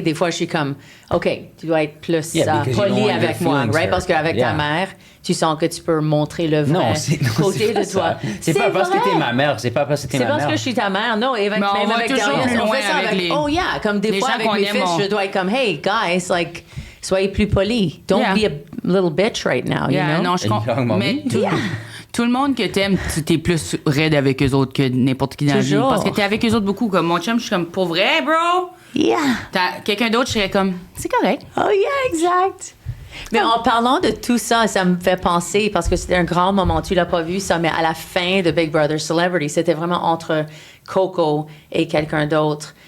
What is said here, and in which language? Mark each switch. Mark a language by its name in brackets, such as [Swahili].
[French] Des fois, je suis comme, OK, tu dois être plus poli avec moi, right? Parce qu'avec ta mère, tu sens que tu peux montrer le vrai côté de toi. C'est pas parce que t'es ma mère. C'est pas parce que t'es ma mère. C'est parce que je suis ta mère. Non, et même avec Darius, on fait ça avec... Oh yeah, comme des fois avec mes fils, je dois être comme, [English] hey, guys, [French] soyez plus polis. [English] Don't be a little bitch right now, you know? [French] Non, je comprends. Mais tout le monde que t'aimes, t'es plus raide avec eux autres que n'importe qui dans la vie. Parce que t'es avec eux autres beaucoup. Comme mon chum, je suis comme, pour vrai, bro? [English] Yeah. [French] Quelqu'un d'autre, je serais comme, c'est correct. [English] Oh yeah, exact. [French] Mais en parlant de tout ça, ça me fait penser, parce que c'était un grand moment, tu l'as pas vu ça, mais à la fin de Big Brother Celebrity, c'était vraiment entre Coco et quelqu'un d'autre.